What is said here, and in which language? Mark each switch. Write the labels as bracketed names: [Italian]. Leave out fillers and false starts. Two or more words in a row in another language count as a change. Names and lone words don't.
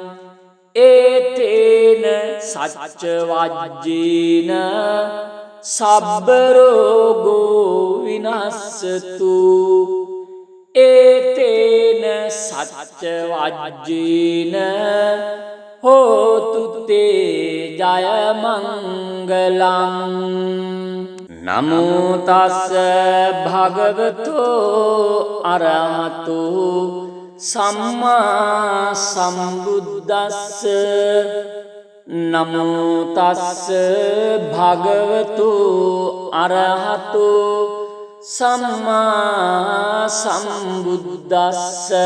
[Pali] ඒතේන සච්ච වජ්ජේන සබ්බ රෝගෝ විනස්සතු. ඒතේන සච්ච වජ්ජේන හෝතු තේ ජය මංගලං. නමෝ තස්ස භගවතෝ අරහතෝ සම්මා සම්බුද්දස්ස. නමෝ තස්ස භගවතෝ අරහතෝ සම්මා සම්බුද්දස්ස.